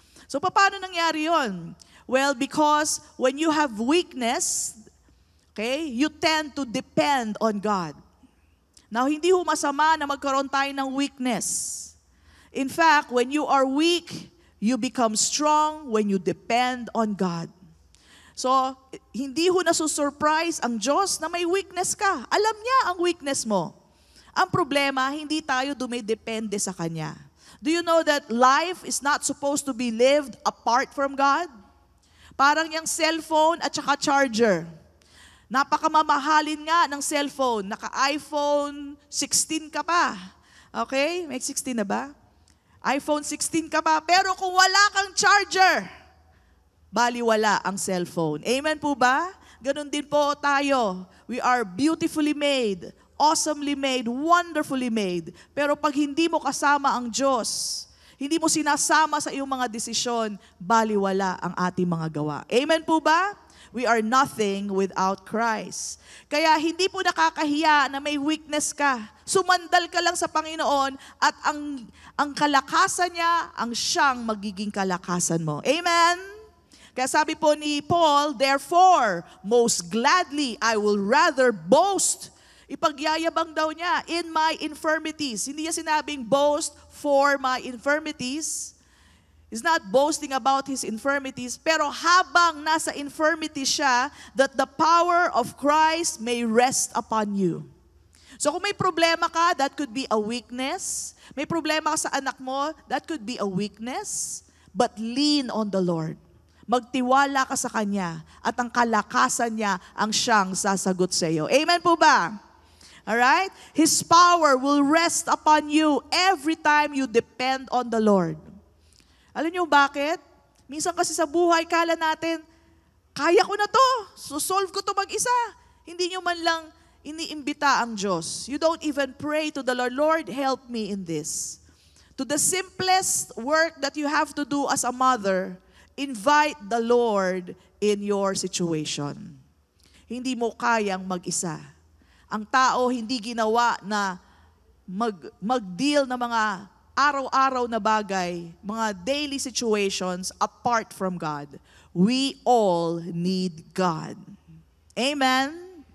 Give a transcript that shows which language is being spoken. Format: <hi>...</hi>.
<tl>So paano nangyari yon?</tl> <en>Well, because when you have weakness, okay, you tend to depend on God. Now,</en> <tl>hindi ho masama na magkaroon tayo ng</tl> <en>weakness. In fact, when you are weak, you become strong when you depend on God.</en> <tl>So, hindi ho nasusurprise ang Diyos na may weakness ka. Alam niya ang weakness mo. Ang problema, hindi tayo dumidepende sa Kanya.</tl> <en>Do you know that life is not supposed to be lived apart from God?</en> <tl>Parang yung cellphone at saka charger. Napakamamahalin nga ng cellphone. Naka-iPhone 16 ka pa. Okay? May 16 na ba? iPhone 16 ka pa. Pero kung wala kang charger, baliwala ang cellphone. Amen po ba? Ganon din po tayo.</tl> <en>We are beautifully made, awesomely made, wonderfully made.</en> <tl>Pero pag hindi mo kasama ang Diyos, hindi mo sinasama sa iyong mga desisyon, baliwala ang ating mga gawa. Amen po ba?</tl> <en>We are nothing without Christ.</en> <tl>Kaya hindi po nakakahiya na may weakness ka. Sumandal ka lang sa Panginoon at ang kalakasan niya, ang siyang magiging kalakasan mo.</tl> <en>Amen?</en> <tl>Kaya sabi po ni Paul,</tl> <en>therefore, most gladly I will rather boast.</en> <tl>Ipagyayabang daw niya,</tl> <en>in my infirmities.</en> <tl>Hindi niya sinabing</tl> <en>boast for my infirmities. He's not boasting about his infirmities,</en> <tl>pero habang nasa infirmity siya,</tl> <en>that the power of Christ may rest upon you. So</en> <tl>kung may problema ka,</tl> <en>that could be a weakness.</en> <tl>May problema ka sa anak mo,</tl> <en>that could be a weakness. But lean on the Lord.</en> <tl>Magtiwala ka sa Kanya at ang kalakasan niya ang siyang sasagot sa iyo. Amen po ba? Alright?</tl> <en>His power will rest upon you every time you depend on the Lord.</en> <tl>Alam niyo bakit? Minsan kasi sa buhay, kala natin, kaya ko na to. So-solve ko to mag-isa. Hindi niyo man lang iniimbita ang Diyos.</tl> <en>You don't even pray to the Lord, Lord, help me in this. To the simplest work that you have to do as a mother, invite the Lord in your situation.</en> <tl>Hindi mo kayang mag-isa. Ang tao hindi ginawa na mag-deal na mga araw-araw na bagay, mga daily situations apart from God.</tl> <en>We all need God. Amen?</en>